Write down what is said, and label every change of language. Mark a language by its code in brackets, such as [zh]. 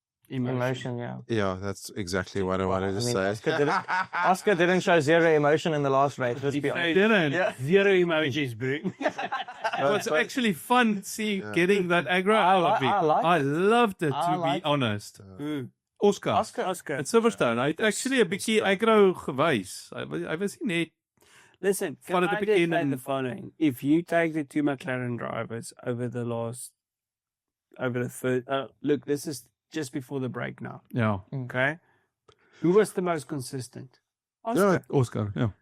[en] emotion. Yeah, that's exactly what I wanted to say. Oscar didn't show zero emotion in the last race. Let's be honest. Didn't. Zero emojis, bro. It's actually fun getting that aggro out of me. I loved it, to be honest. Oscar at Silverstone. [af] Hy het actually 'n bietjie aggro gewys. Hy was nie net. [en] Listen, can I just say the following? If you take the 2 McLaren drivers over the third, look, this is just before the break now. Yeah. Okay. Who was the most consistent? Oscar. Oscar. Yeah.